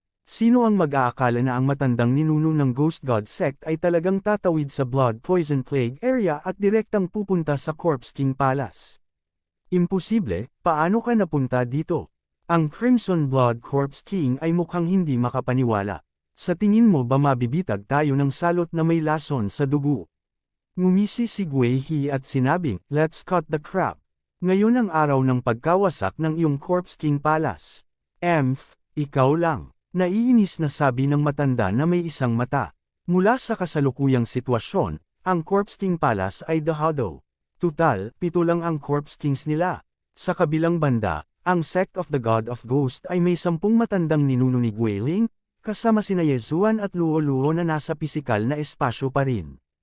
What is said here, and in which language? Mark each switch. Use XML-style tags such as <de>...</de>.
<tl>Sino ang mag-aakala na ang matandang ninuno ng Ghost God Sect ay talagang tatawid sa Blood Poison Plague area at direktang pupunta sa Corpse King Palace? Imposible, paano ka napunta dito? Ang Crimson Blood Corpse King ay mukhang hindi makapaniwala. Sa tingin mo ba mabibitag tayo ng salot na may lason sa dugo? Ngumisi si Gui He at sinabing,</tl> <en>let's cut the crap.</en> <tl>Ngayon ang araw ng pagkawasak ng iyong Corpse King Palace. Ikaw lang. Naiinis na sabi ng matanda na may isang mata. Mula sa kasalukuyang sitwasyon, ang Corpse King Palace ay dahado. Tutal, 7 lang ang Corpse Kings nila. Sa kabilang banda, ang Sect of the God of Ghost ay may 10 matandang ninuno ni Guiling, kasama sina Yezuan at Luo-Luo na nasa pisikal na espasyo pa rin.</tl>